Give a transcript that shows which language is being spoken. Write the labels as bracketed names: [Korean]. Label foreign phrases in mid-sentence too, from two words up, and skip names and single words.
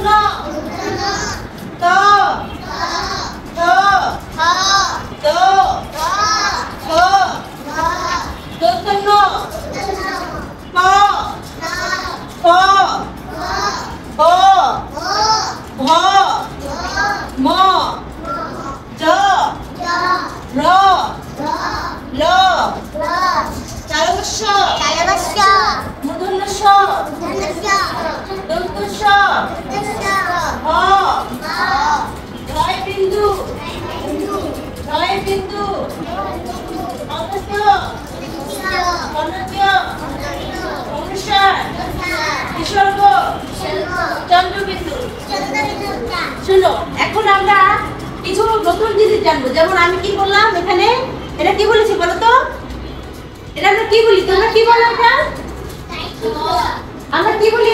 [Bangla] ত থ দ ধ দন্তন্য প ফ ব ভ ম জ র ল তালব্য মূর্ধন্য ষ দন্ত স হ ঢয় বিন্দু অন্তঃ অনন্ত্য অনুসার বিসর্গ চন্দ্রবিন্দু। শুনো, এখন আমরা কিছু নতুন জিনিস জানবো। যেমন আমি কি বললাম এখানে, এটা কি বলেছি বলো তো? এটা আমরা কি বলি, তোমরা কি বলো? এটা আমরা কি বলি?